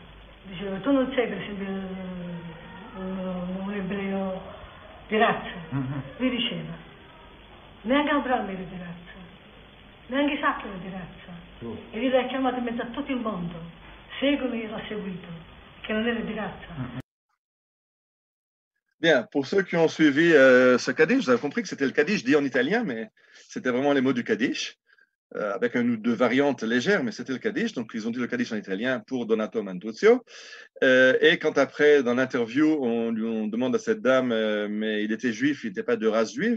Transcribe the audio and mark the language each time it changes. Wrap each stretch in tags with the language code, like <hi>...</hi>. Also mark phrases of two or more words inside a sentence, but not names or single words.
<it>Diceva, tu non sei per esempio un ebreo di razza. Lui diceva, neanche Abramo era di razza, neanche Isacco era di razza. E lui l'ha chiamato in mezzo a tutto il mondo. Seguimi e l'ha seguito, che non era di razza.</it> <fr>Bien, pour ceux qui ont suivi ce Kaddish, vous avez compris que c'était le Kaddish dit en italien, mais c'était vraiment les mots du Kaddish, avec une ou deux variantes légères, mais c'était le Kaddish. Donc, ils ont dit le Kaddish en italien pour Donato Manduzio. Et quand après, dans l'interview, on demande à cette dame, mais il était juif, il n'était pas de race juive.</fr>